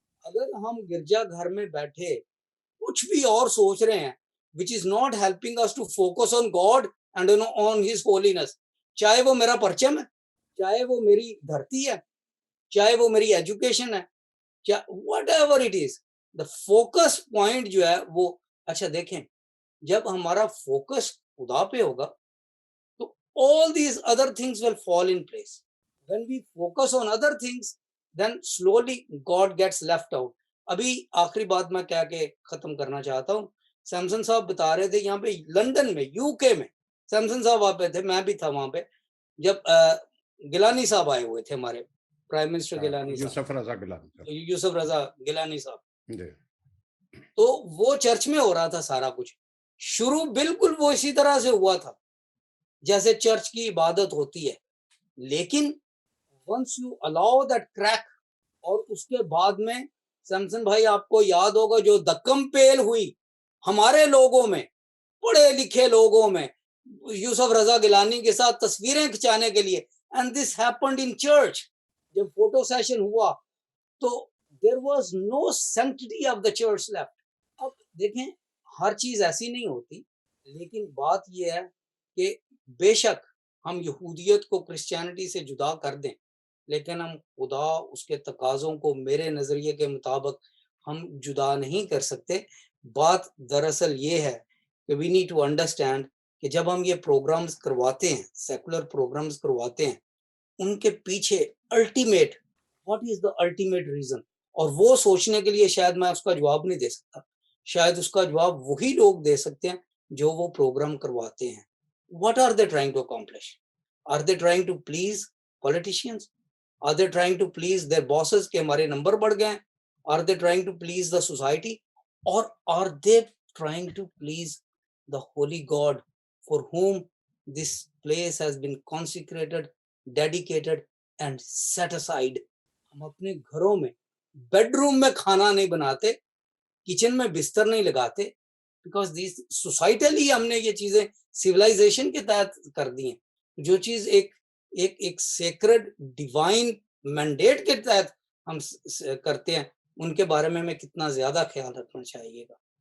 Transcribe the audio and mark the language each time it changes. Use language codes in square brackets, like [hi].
[ur] اگر ہم گرجا گھر میں بیٹھے کچھ بھی اور سوچ رہے ہیں [en] which is not helping us to focus on God and on his holiness, [ur] چاہے وہ میرا پرچم ہے, چاہے وہ میری دھرتی ہے, چاہے وہ میری ایجوکیشن ہے, [en] whatever it is, the focus point [ur] جو ہے وہ, اچھا دیکھیں جب ہمارا فوکس خدا پہ ہوگا تو [en] all these other things will fall in place. When we focus on other things, then slowly God gets left out. [ur] ابھی آخری بات میں کہہ کے ختم کرنا چاہتا ہوں. سیمسن صاحب بتا رہے تھے یہاں پہ لندن میں, یو کے میں, سیمسن صاحب وہاں پہ تھے, میں بھی تھا وہاں پہ, جب گیلانی صاحب آئے ہوئے تھے, ہمارے پرائم منسٹر گیلانی صاحب, یوسف رضا گیلانی صاحب, تو وہ چرچ میں ہو رہا تھا سارا کچھ. شروع بالکل وہ اسی طرح سے ہوا تھا جیسے چرچ کی عبادت ہوتی ہے, لیکن [en] once you allow that crack, [ur] اور اس کے بعد میں سیمسن بھائی آپ کو یاد ہوگا جو دکم پیل ہوئی ہمارے لوگوں میں, پڑھے لکھے لوگوں میں, یوسف رضا گیلانی کے ساتھ تصویریں کھچانے کے لیے, [en] and this happened in church. [ur] جب فوٹو سیشن ہوا تو [en] there was no sanctity of the church left. [ur] اب دیکھیں ہر چیز ایسی نہیں ہوتی, لیکن بات یہ ہے کہ بے شک ہم یہودیت کو کرسچینٹی سے جدا کر دیں, لیکن ہم خدا اس کے تقاضوں کو میرے نظریے کے مطابق ہم جدا نہیں کر سکتے. بات دراصل یہ ہے کہ [en] we need to understand [ur] کہ جب ہم یہ پروگرامز کرواتے ہیں, سیکولر پروگرامز کرواتے ہیں, ان کے پیچھے [en] ultimate what is the ultimate reason, [ur] اور وہ سوچنے کے لیے شاید میں اس کا جواب نہیں دے سکتا, شاید اس کا جواب وہی لوگ دے سکتے ہیں جو وہ پروگرام کرواتے ہیں. [en] What are they trying to accomplish? Are they trying to please politicians? Are they trying to please their bosses [ur] کہ ہمارے نمبر بڑھ گئے? [en] Are they trying to please the society? Or are they trying to please the holy God for whom this place has been consecrated, dedicated and set aside? [ur] ہم اپنے گھروں میں bed room میں کھانا نہیں بناتے, کچن میں بستر نہیں لگاتے, [en] because this societally [ur] ہم نے یہ چیزیں سیولائزیشن کے تحت کر دی ہیں. جو چیز ایک سیکرڈ ڈیوائن مینڈیٹ کے تحت ہم کرتے ہیں, ان کے بارے میں ہمیں کتنا زیادہ خیال رکھنا چاہیے گا.